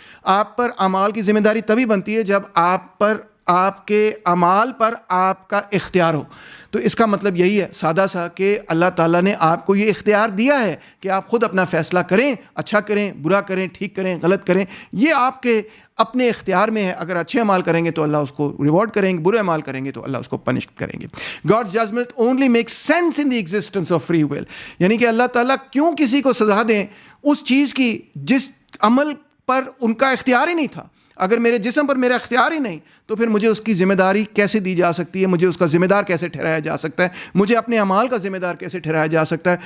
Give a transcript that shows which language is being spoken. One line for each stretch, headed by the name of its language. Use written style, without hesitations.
Urdu: آپ پر اعمال کی ذمہ داری تبھی بنتی ہے جب آپ کے اعمال پر آپ کا اختیار ہو. تو اس کا مطلب یہی ہے سادہ سا کہ اللہ تعالیٰ نے آپ کو یہ اختیار دیا ہے کہ آپ خود اپنا فیصلہ کریں, اچھا کریں, برا کریں, ٹھیک کریں, غلط کریں, یہ آپ کے اپنے اختیار میں ہے. اگر اچھے اعمال کریں گے تو اللہ اس کو ریوارڈ کریں گے, برے اعمال کریں گے تو اللہ اس کو پنش کریں گے.
English: God's judgment only makes sense in the existence of free will.
Urdu: یعنی کہ اللہ تعالیٰ کیوں کسی کو سزا دیں اس چیز کی جس عمل پر ان کا اختیار ہی نہیں تھا. اگر میرے جسم پر میرا اختیار ہی نہیں تو پھر مجھے اس کی ذمہ داری کیسے دی جا سکتی ہے, مجھے اس کا ذمہ دار کیسے ٹھہرایا جا سکتا ہے, مجھے اپنے اعمال کا ذمہ دار کیسے ٹھہرایا جا سکتا ہے.